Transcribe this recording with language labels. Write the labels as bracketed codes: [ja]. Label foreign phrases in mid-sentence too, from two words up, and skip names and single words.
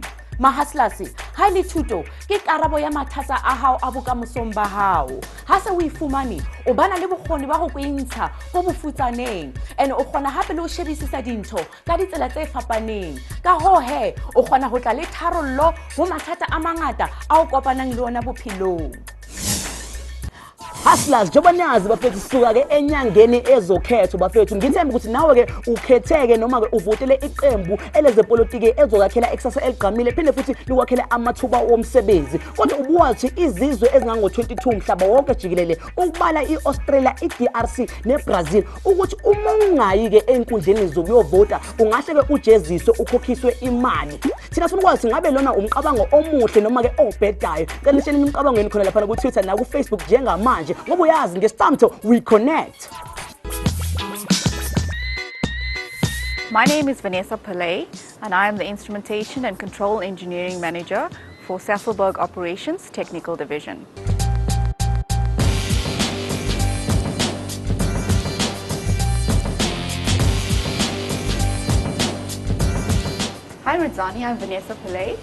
[st] Hustlers, ha le thuto ke karabo ya mathata a hao a bokamosong ba hao. Ha se o ifumane o bana le bokgoni ba go kwintsha go bofutsaneng, and o kgona hape le o shebisisa dintho ka ditsela tse fapaneng. Ka ho he o kgona go tla le tharollo ho mathata a mangata a o kopanang le ona bophelong. [zu] Hustlers, njengoba nazi bafethu sisuka ke enyangeni ezokhethwa bafethu, ngithemba ukuthi nawe ke ukhetheke noma ke uvotele iqembu elezepolitiki ezokakhela ikusasa eligqamile, phinde futhi likwakhele amathuba omsebenzi. Kodwa ubuwazi izizwe ezingango-22 mhlaba wonke jikelele, ukubala i-Australia, i-DRC ne-Brazil, ukuthi uma ungayi ke enkundleni zokuyovota ungahle ke ujeziswe ukhokhiswe imali. Thina sifuna ukwazi ngabe lona umqabango omuhle noma ke obhedayo. Kanti lisheni imiqabango yenu khona lapha ku Twitter na ku Facebook njengamanje, ngoba uyazi ngestamto we connect. [en] My name is Vanessa Pillay, and I am the Instrumentation and Control Engineering Manager for Sasol Operations Technical Division. Hi Rudzani, I'm Vanessa Pillay.